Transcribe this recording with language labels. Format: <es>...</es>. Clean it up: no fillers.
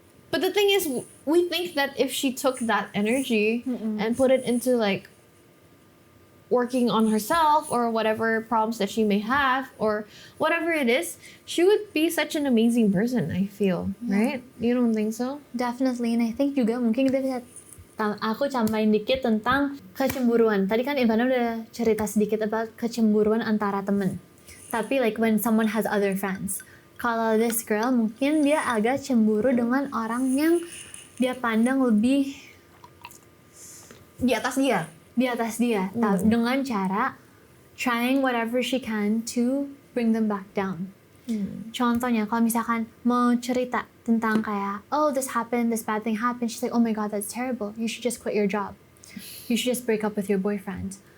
<en>But the thing is, we think that if she took that energy and put it into like working on herself or whatever problems that she may have or whatever it is, she would be such an amazing person, I feel, right? You don't think so? Definitely, and I think</en> <id>juga mungkin kita bisa aku tambahin dikit tentang kecemburuan. Tadi kan Ivana udah cerita sedikit</id> <en>about</en> <id>kecemburuan antara temen. Tapi</id> <en>like when someone has other friends.</en> <id>Kalau</id> <en>this girl</en> <id>mungkin dia agak cemburu dengan orang yang dia pandang lebih Di atas dia. Dengan cara</id> <en>trying whatever she can to bring them back down.</en> <id>Contohnya kalau misalkan mau cerita tentang kayak,</id> <en>oh this happened, this bad thing happened, she's like, oh my god that's terrible, you should just quit your job, you should just break up with your boyfriend.</en>